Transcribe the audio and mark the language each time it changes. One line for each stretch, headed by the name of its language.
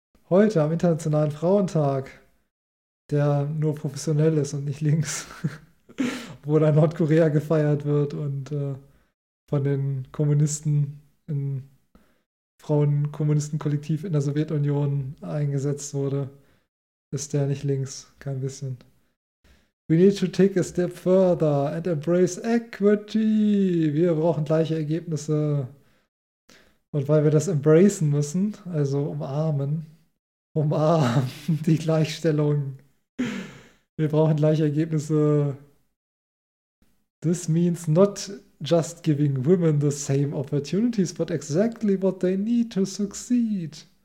German: Heute am Internationalen Frauentag, der nur professionell ist und nicht links, wo dann Nordkorea gefeiert wird und von den Kommunisten in Frauenkommunistenkollektiv in der Sowjetunion eingesetzt wurde, ist der nicht links, kein bisschen.
English: We need to take a step further and embrace equity.
German: Wir brauchen gleiche Ergebnisse. Und weil wir das embracen müssen, also umarmen die Gleichstellung. Wir brauchen gleiche Ergebnisse.
English: This means not just giving women the same opportunities, but exactly what they need to succeed.